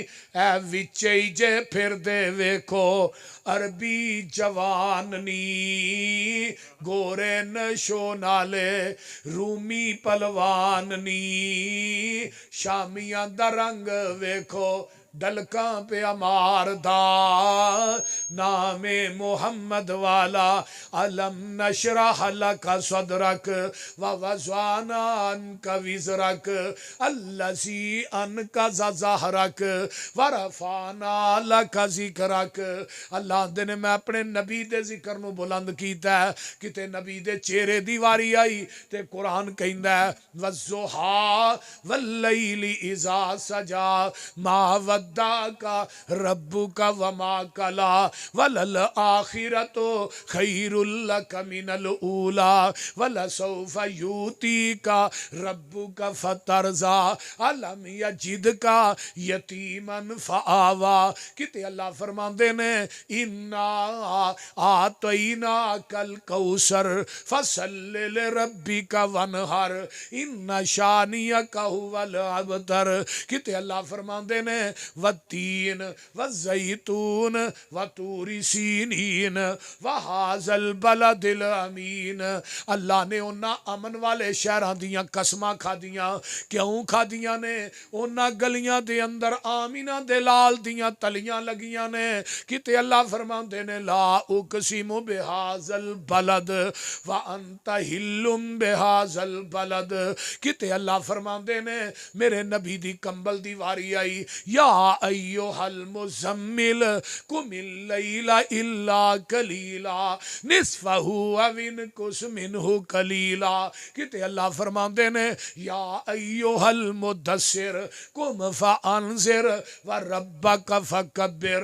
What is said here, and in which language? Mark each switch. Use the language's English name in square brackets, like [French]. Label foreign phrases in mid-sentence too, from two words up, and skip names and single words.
[Punjabi] اے وچے جے پھر دے ویکھو عربی جوان نی، گورے نشو نالے رومی پلوان نی، شامیاں دا رنگ ویکھو ڈلکاں پہ امار دا، نام محمد والا، علم نشرح لک صدرک ووضعنا عنک وزرک الذی انقض ظہرک ورفعنا لک ذکرک۔ اللہ دے میں اپنے نبی دے ذکر نو بلند کیتا ہے، کتے نبی دے چہرے دی واری آئی تے قرآن کہندا ہے [Arabic] والضحیٰ واللیل اذا سجا ما ودعک ربک وما کلا وللآخرۃ خیر لک من الاولی ولسوف یؤتیک ربک فترضی الم یجدک یتیما فآوی۔ [Punjabi] کتے اللہ فرماندے نے [Arabic] انا آتیناک الکوثر فصل لربک وانحر ان شانیک هو الابتر۔ [Punjabi] کتے اللہ فرماندے نے [Arabic] والتین والزیتون وطور سینین وہذا البلد الامین۔ [Punjabi] اللہ نے انہاں امن والے شہراں دیاں قسماں کھا دیاں، کیوں کھا دیاں نے؟ انہاں گلیاں دے اندر آمینہ دے لال دیاں تلیاں لگیاں نے۔ کتے اللہ فرماندے نے [Arabic] لا اقسم بہذا البلد وانت حل بہذا البلد۔ [Punjabi] کتے اللہ فرماندے نے میرے نبی دی کمبل دی واری آئی، [Arabic] یا ایوہ المزمل قم اللیل اللیل الا قلیلا نصفہ او انقص منہ قلیلا. [Punjabi] کتے اللہ فرماندے نے [Arabic] یا ایھا المدثر قم فانذر وربک فکبر.